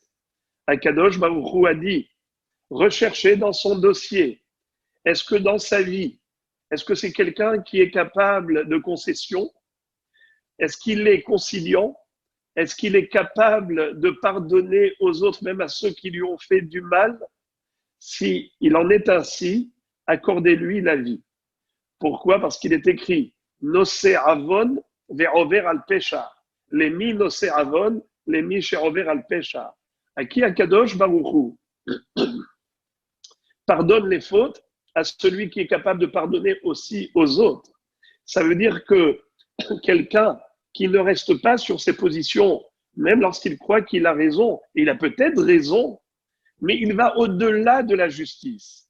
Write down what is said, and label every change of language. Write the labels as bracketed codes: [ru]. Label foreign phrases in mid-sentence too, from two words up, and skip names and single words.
[he] הקדוש ברוך הוא [fr] a dit, recherchez dans son dossier, est-ce que dans sa vie, est-ce que c'est quelqu'un qui est capable de concession? Est-ce qu'il est conciliant? Est-ce qu'il est capable de pardonner aux autres, même à ceux qui lui ont fait du mal? Si il en est ainsi, accordez-lui la vie. Pourquoi? Parce qu'il est écrit [he] נושא עוון ועובר על פשע. למי נושא עוון, למי שעובר על פשע. [fr] À qui [he] הקדוש ברוך הוא [fr] pardonne les fautes à celui qui est capable de pardonner aussi aux autres. Ça veut dire que quelqu'un qui ne reste pas sur ses positions, même lorsqu'il croit qu'il a raison, et il a peut-être raison, mais il va au-delà de la justice.